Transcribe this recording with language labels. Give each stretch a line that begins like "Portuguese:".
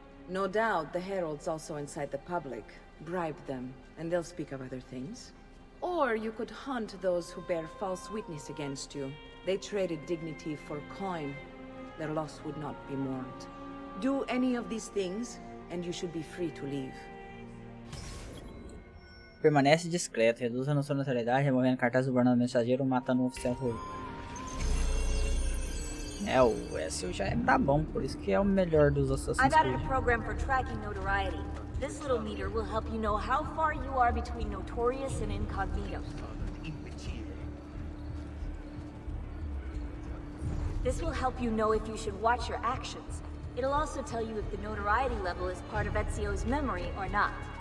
English: No doubt the heralds also incite the public. Bribe them, and they'll speak of other things. Or you could hunt those who bear false witness against you. They traded dignity for coin. Their loss would not be mourned. Do any of these things, and you should be free to leave.
Portuguese: Permanece discreto, reduz a sua notoriedade, removendo cartazes do bornado mensageiro, matando um oficial ruim. O Ezio já é brabão, por isso que é o melhor dos Assassin's
English: I've added
Portuguese: Creed.
English: a program for tracking notoriety. This little meter will help you know how far you are between notorious and incognito. This will help you know if you should watch your actions. It'll also tell you if the notoriety level is part of Ezio's memory or not.